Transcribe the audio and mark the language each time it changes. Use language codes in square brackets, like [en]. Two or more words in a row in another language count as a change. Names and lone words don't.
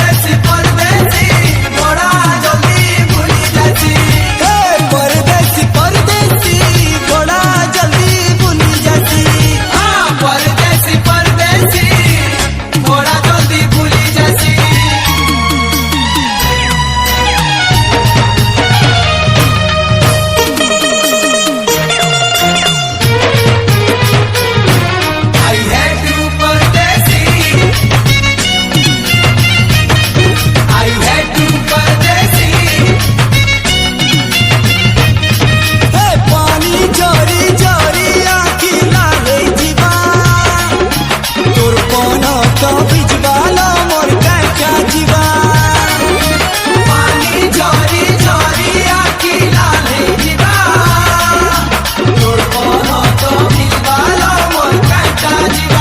[raj] परदेसी परदेसी बड़ा जल्दी भूली जासी हे परदेसी परदेसी बड़ा जल्दी भूली जासी हाँ परदेसी परदेसी बड़ा जल्दी भूली जासी [en] I hate you [raj] परदेसी [en] I hate you [raj] परदेसी [hne] हे पानी झरी झरी आखी लागे जीवा तोर कोनो तो बिजबालो मोर काका जीवा पानी झरी झरी आखी लाले जीवा तोर कोनो तो मिलबालो मोर काका जीवा